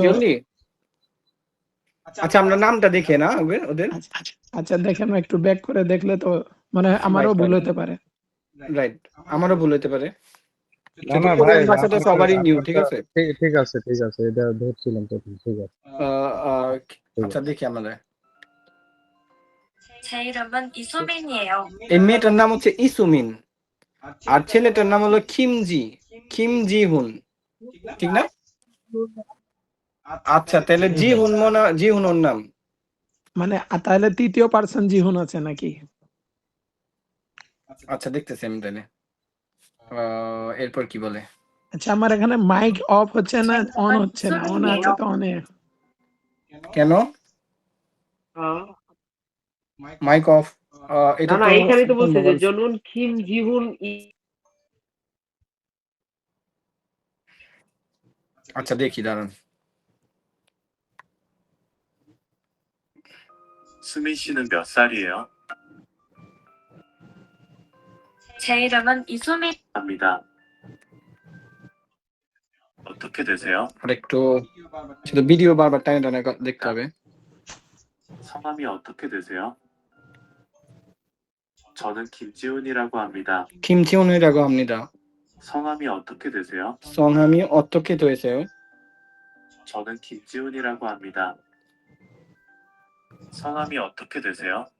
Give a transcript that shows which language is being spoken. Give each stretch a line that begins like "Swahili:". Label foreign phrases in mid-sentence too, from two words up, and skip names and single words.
Bangla: শিওরলি আচ্ছা আমরা নামটা দেখে না ওদের আচ্ছা দেখেন একটু ব্যাক করে দেখলে তো মানে হয় আমারও Right, ভুল right. হতে পারে রাইট আমারও ভুল হতে পারে না কিন্তু না ভাই, কোরিয়ান ভাষাটা সবারই নিউ ঠিক আছে ঠিক আছে এটা ধরছিলাম তো, ঠিক আছে। আচ্ছা দেখি আমরা
Korean: 제 이름은 이수민이에요.
Bangla: এই মেয়েটার নাম হচ্ছে ইসুমিন আর ছেলেটার নাম হলো খিমজি হুন ঠিক না আচ্ছা তাহলে জি হুন ওর নাম মানে তাহলে তৃতীয় পার্সন জিহুন আছে নাকি আচ্ছা দেখতেছি আমি তাহলে এরপর কি বলে আচ্ছা আমার এখানে মাইক অফ হচ্ছে না অন হচ্ছে না অন আছে তো অনে কেন মাইক অফ এটা না তো এখানে তো বলছে যে জনুন খিম জিহুন আচ্ছা দেখি দাঁড়ান
Korean: 수민 씨는 몇 살이에요? 제 이름은 이수민. 합니다. 어떻게 되세요?
Bangla: আর একটু শুধু ভিডিও বারবার টানে টানে দেখতে হবে।
Korean: 성함이 어떻게 되세요? 저는 김지훈이라고 합니다. 김지훈이라고 합니다. 성함이 어떻게 되세요? 성함이 어떻게 되세요? 저는 김지훈이라고 합니다. 성함이 어떻게 되세요?